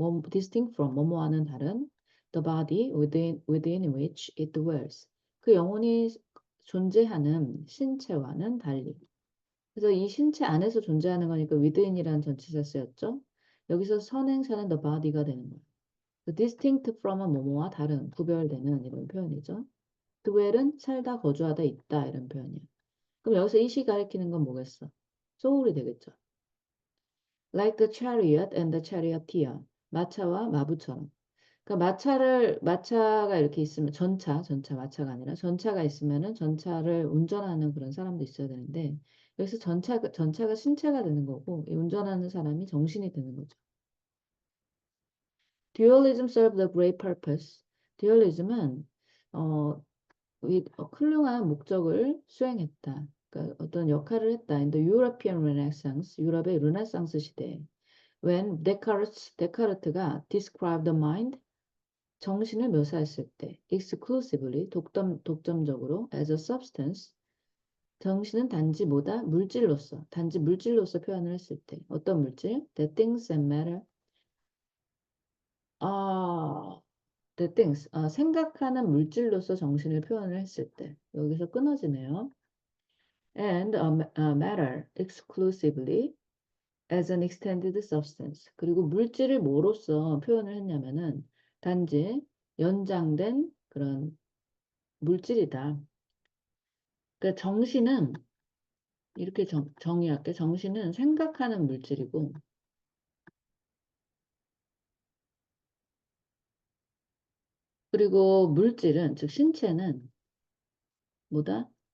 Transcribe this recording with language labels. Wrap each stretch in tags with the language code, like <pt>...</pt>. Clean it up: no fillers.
<en>distinct from,</en> <ko>뭐뭐와는 다른</ko> <en>the body within which it dwells.</en> <ko>그 영혼이 존재하는 신체와는 달리. 그래서 이 신체 안에서 존재하는 거니까 within이라는 전치사 쓰였죠. 여기서 선행사는 the body가 되는 거예요.</ko> <en>distinct from</en> <ko>은 뭐뭐와 다른, 구별되는 이런 표현이죠. dwell은 살다, 거주하다, 있다 이런 표현이에요. 그럼 여기서 이시 가리키는 건 뭐겠어? 소울이 되겠죠.</ko> <en>Like the chariot and the charioteer.</en> <ko>마차와 마부처럼. 그러니까 마차가 이렇게 있으면 마차가 아니라 전차가 있으면은 전차를 운전하는 그런 사람도 있어야 되는데 여기서 전차가 신체가 되는 거고 이 운전하는 사람이 정신이 되는 거죠.</ko> <en>Dualism served a great purpose.</en> <ko>듀얼리즘은 어, 훌륭한 목적을 수행했다. 그러니까 어떤 역할을 했다.</ko> <en>In the European Renaissance,</en> <ko>유럽의 르네상스 시대에. when 데카르트가</ko> <en>describe the mind,</en> <ko>정신을 묘사했을 때,</ko> <en>exclusively,</en> <ko>독점적으로,</ko> <en>as a substance,</en> <ko>정신은 단지 뭐다? 물질로서, 단지 물질로서 표현을 했을 때, 어떤 물질?</ko> <en>The things that matter.</en> <ko>아,</ko> <en>the things,</en> <ko>생각하는 물질로서 정신을 표현을 했을 때, 여기서 끊어지네요.</ko> <en>And matter exclusively as an extended substance.</en> <ko>그리고 물질을 뭐로써 표현을 했냐면은 단지 연장된 그런 물질이다. 그러니까 정신은 이렇게 정의할게. 정신은 생각하는 물질이고, 그리고 물질은, 즉 신체는 뭐다?</ko>